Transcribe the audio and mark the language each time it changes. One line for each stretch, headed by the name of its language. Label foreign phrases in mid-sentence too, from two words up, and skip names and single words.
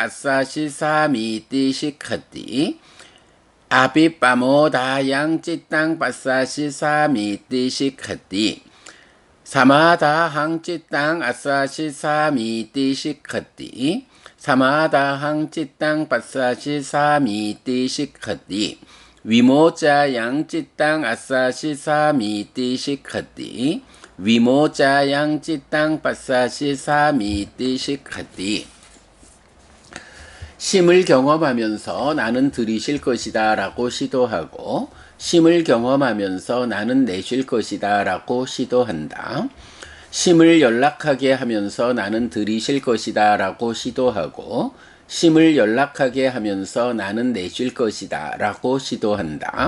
Pali: asasi samiti sikkati abhipamodayang cittang passasi samiti sikkati samadahang cittang asasi samiti sikkati samadahang cittang passasi samiti sikkati vimocayang cittang asasi samiti sikkati vimocayang cittang passasi samiti sikkati
Korean: 심을 경험하면서 나는 들이쉴 것이다 라고 시도하고 심을 경험하면서 나는 내쉴 것이다 라고 시도한다. 심을 연락하게 하면서 나는 들이쉴 것이다 라고 시도하고 심을 연락하게 하면서 나는 내쉴 것이다 라고 시도한다.